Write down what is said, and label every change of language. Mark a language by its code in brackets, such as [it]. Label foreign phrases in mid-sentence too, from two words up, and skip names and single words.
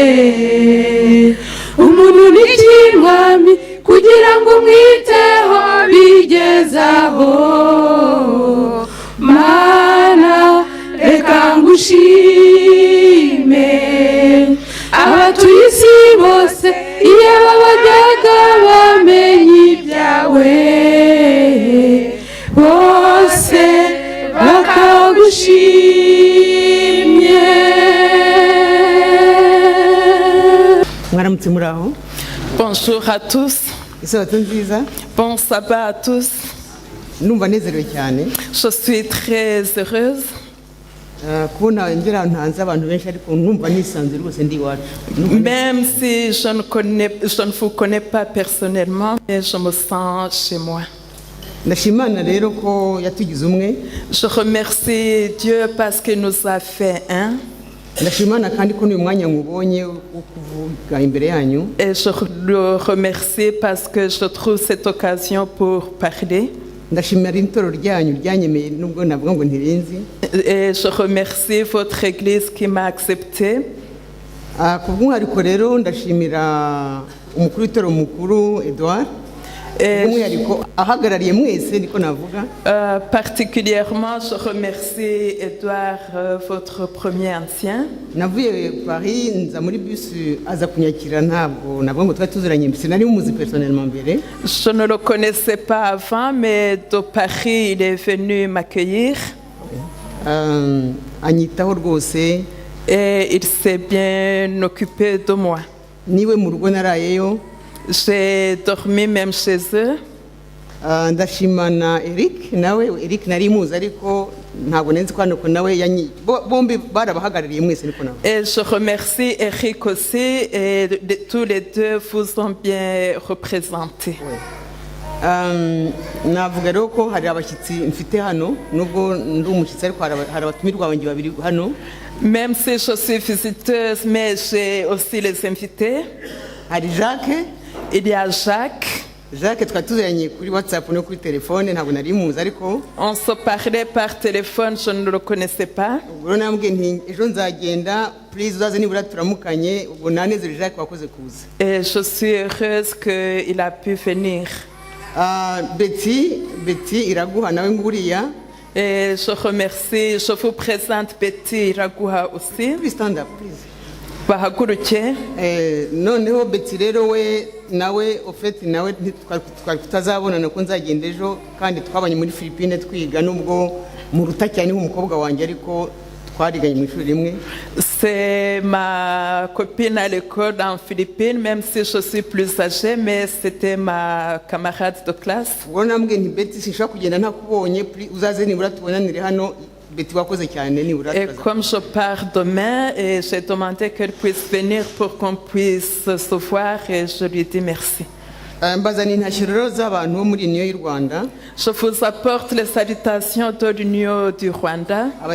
[rw] umuntu n'ikirwami kugira ngo umwiteho bigezaho mana reka ngushime abatuye isi bose iyo bajyaga bamenya ibyawe bose bakagushimye. Mwaramutse muraho. [fr] Bonjour à tous. [rw] Isabato nziza. [fr] Bon sabbat à tous. [rw] Numva nezerewe cyane. [fr] Je suis très heureuse. [rw] Kubona ngira ntanze abantu benshi ariko numva nisanze rwose ndi iwacu. [fr] Même si je ne vous connais pas personnellement, mais je me sens chez moi. [rw] Ndashimana rero ko yatugize umwe. [fr] Je remercie Dieu parce qu'il nous a fait un. [rw] Ndashimana kandi ko uyu mwanya nkubonye wo kuvuga imbere yanyu. [fr] Et je le remercie parce que je trouve cette occasion pour parler. [rw] Ndashimira intoro ryanyu ryanyemeye nubwo navuga ngo ntirinzi. [fr] Et je remercie votre église qui m'a accepté. [rw] Kubw'umwihariko rero ndashimira umukuru w'itoro mukuru Edouard. [fr] Particulièrement, je remercie Edouard, votre premier ancien. Je ne le connaissais pas avant, mais de Paris, il est venu m'accueillir. Et il s'est bien occupé de moi. J'ai dormi même chez eux. [rw] Ndashimana Eric nari muzi ariko ntabwo nenzi kwano ko nawe bombi barabahagarariye mwese niko nawe. [fr] Et je remercie Eric aussi et tous les deux vous ont bien représenté. [rw] Navuga rero ko hari abashyitsi mfite hano nubwo ndi umushyitsi ariko hari abatumirwa banjye babiri hano. [fr] Même si je suis visiteuse, mais j'ai aussi les invités. [rw] Hari Jacques. [fr] Il y a Jacques. [rw] Jacques, twatuzeranye kuri WhatsApp no kuri telefone ntabwo nari muzi ariko. [fr] On se parlait par téléphone, je ne le connaissais pas. [rw] Ubwo nambwe nti ejo nzagenda please uzaze nibura turamukanye ubwo nanezere Jacques wakoze kuza. [fr] Et je suis heureuse qu'il a pu venir. [rw] Betty Iraguha nawe nguriya. [fr] Et je remercie, je vous présente Betty Iraguha aussi. [en] Please stand up, please. [rw] Bahaguruke. Noneho Betty rero we nawe ofeti nawe twari tutazabonana ko nzagenda ejo kandi twabanye muri Philippines twiga nubwo mu ruta cyane nk'umukobwa wanjye ariko twariganye mu ishuri rimwe. [fr] C'est ma copine à l'école en Philippines, même si je suis plus âgée, mais c'était ma camarade de classe. [rw] Ubwo nambwe nti Betty sinshaka kugenda ntakubonye uzaze nibura tubonanire hano. [fr] Et comme je pars demain, et j'ai demandé qu'elle puisse venir pour qu'on puisse se voir et je lui dis merci. Je vous apporte les salutations de l'Union du Rwanda.